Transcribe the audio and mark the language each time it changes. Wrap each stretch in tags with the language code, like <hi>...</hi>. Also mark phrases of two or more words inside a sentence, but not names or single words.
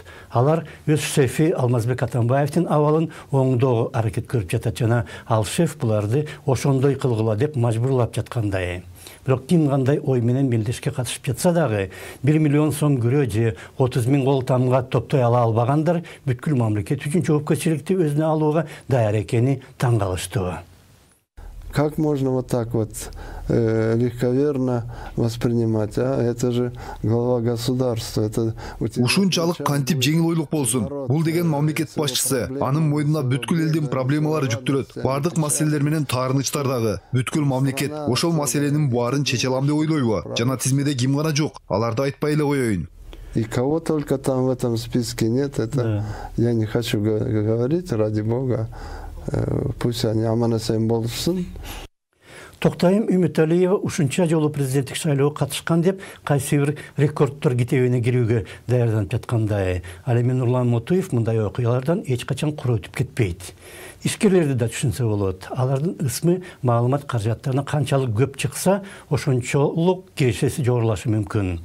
<ky>Алар өз шефи Алмазбек Атамбаевдин абалын оңдоого аракет көрүп жатат жана ал шеф буларды ошондой кылгыла деп мажбурлап жаткандай. Бирок ким кандай ой менен милдешке катышып жатса дагы 1 миллион сом көрө же 30 000 кол тамга топтой ала албагандар бүткүл мамлекет үчүн жоопкерчиликти өзүнө алууга даяр экени таң калыштуу.</ky> <ru>Как можно вот так вот легковерно воспринимать, а? Это же глава государства.</ru> <ky>Ушунчалык кантип жеңил ойлук болсун. Бул деген мамлекет башчысы. Анын мойнуна бүткүл элдин проблемалары жүктөлөт. Бардык маселелер менен таарынычтар дагы. Бүткүл мамлекет ошол маселенин баарын чече алам деп ойлойбу? Жана тизмеде ким гана жок? Аларды айтпай эле коеюн.</ky> <ru>И кого только там в этом списке нет, это я не хочу говорить, ради бога. Пусть они</ru> <ky>аман-эсен болушун. Токтайым Үмүталиева ушунча жолу президенттик шайлоого катышкан деп кайсы бир рекорддор китебине кирүүгө даярданып жаткандай. Ал эми Нурлан Мотуев мындай окуялардан эч качан кур өтүп кетпейт. Ишкерлерди да түшүнсө болот. Алардын ысмы маалымат каражаттарына канчалык көп чыкса, ошончолук кирешеси жогорулашы мүмкүн.</ky>